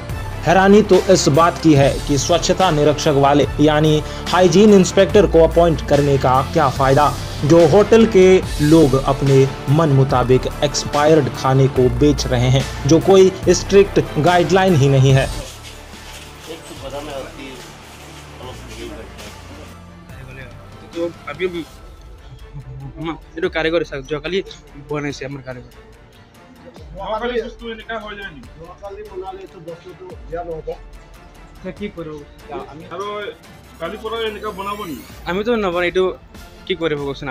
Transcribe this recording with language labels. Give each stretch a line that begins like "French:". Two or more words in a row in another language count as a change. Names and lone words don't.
Hindi: हैरानी तो इस बात की है कि स्वच्छता निरीक्षक वाले यानी
English: hygiene inspector
Hindi: को अपॉइंट करने का क्या फायदा, जो होटल के लोग अपने मन मुताबिक एक्सपायर्ड खाने को बेच रहे हैं, जो कोई
English: strict guideline
Hindi: ही नहीं है। तो अभी
Assamese: এটা কারিগর যোৱাকালি বনাইছে আমাৰ কাৰিগৰ কি কৰো আমি তো নবনাই এইটো কি কৰিব কওকচোন।